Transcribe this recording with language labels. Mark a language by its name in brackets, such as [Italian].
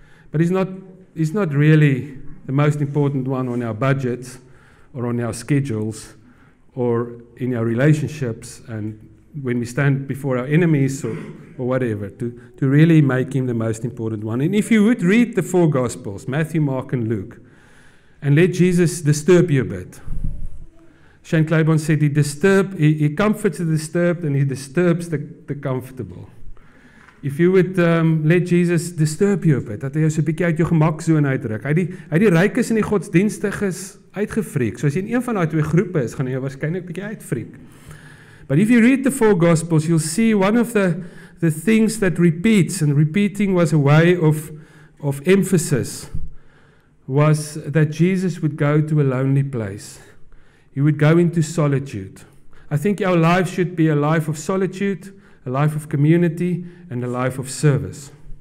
[English] But he's not really the most important one on our budgets or on our schedules or in our relationships and when we stand before our enemies or whatever, to really make him the most important one. And if you would read the 4 Gospels, Matthew, Mark, and Luke, and let Jesus disturb you a bit. Shane Claiborne said he comforts the disturbed and he disturbs the comfortable. If you would let Jesus disturb you a bit, [Afrikaans] dat hy jou so 'n bietjie uit jou gemaksoon uitdruk. Hy die rykes en die godsdienstiges uitgefreek. So as jy in een van daai 2 groepe is, gaan hy jou waarskynlik 'n bietjie uitfreek. [English] But if you read the 4 Gospels, you'll see one of the things that repeats, and repeating was a way of emphasis, was that Jesus would go to a lonely place. He would go into solitude. I think our life should be a life of solitude, a life of community, and a life of service.